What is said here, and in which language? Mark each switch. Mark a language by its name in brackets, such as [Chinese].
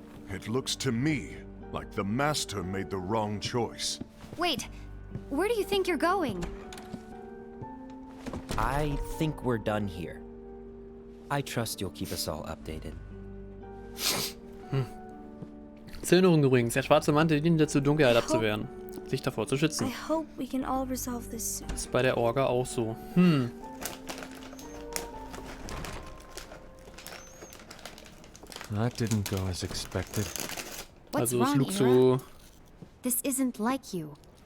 [English] It looks to me like the Master made the wrong choice. Wait, where do you think you're going? I think we're done here. I trust you'll keep us all updated. [German] Zur Erinnerung übrigens, der schwarze Mantel dient dazu, Dunkelheit abzuwehren. Sich davor zu schützen. [English] I hope we can all resolve this soon. [German] Ist bei der Orga auch so. [English] That didn't go as expected. What's [German] Also es [English] wrong, [German] schlug [English] Ira? [German] so... [English] This isn't like you.